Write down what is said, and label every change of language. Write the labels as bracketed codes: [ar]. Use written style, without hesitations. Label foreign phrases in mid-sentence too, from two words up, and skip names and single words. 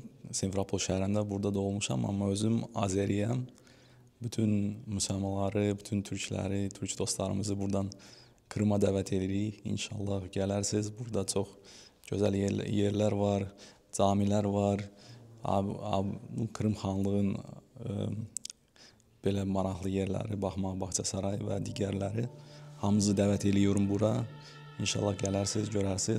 [tr] Simferopol şehrinde burada doğmuşam ama özüm Azeriyim. Bütün Müslümanları, bütün Türkleri, Türk dostlarımızı buradan Kırım'a davet edirik. İnşallah gelirsiniz. Burada çok güzel yerler var, camiler var. [az] Kırım Xanlığın belə maraqlı yerləri, baxmaq, Bağçasaray və digərləri. Hamınızı dəvət ediyorum bura. İnşallah gələrsiniz, görərsiniz.